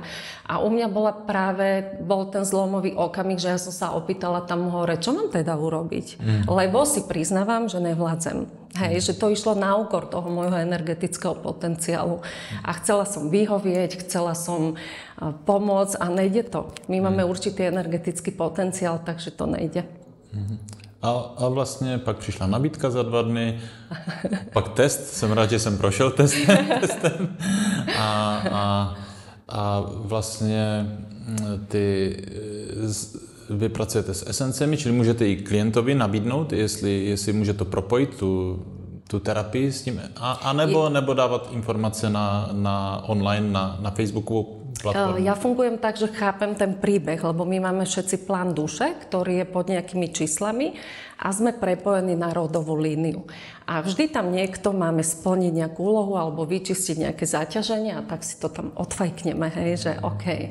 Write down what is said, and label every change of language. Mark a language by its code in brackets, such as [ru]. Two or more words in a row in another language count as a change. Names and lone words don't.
[sk] A u mňa bol ten zlomový okamih, že ja som sa opýtala tam hore, čo mám teda urobiť? Lebo si priznávam, že nevládzem. Hej, že to išlo na úkor toho môjho energetického potenciálu. A chcela som vyhovieť, chcela som pomôcť a nejde to. My máme určitý energetický potenciál, takže to nejde. [cs] A vlastně pak přišla nabídka za 2 dny, pak test, jsem rád, že jsem prošel testem a vlastně vy pracujete s esencemi, čili můžete i klientovi nabídnout, jestli může to propojit, tu terapii s tím, nebo dávat informace na online, na Facebookovou platformu? [sk] Ja fungujem tak, že chápem ten príbeh, lebo my máme všetci plán duše, ktorý je pod nejakými číslami a sme prepojení na rodovú líniu. A vždy tam niekto máme splniť nejakú úlohu alebo vyčistiť nejaké zaťaženie a tak si to tam odfajkneme, hej, že OK.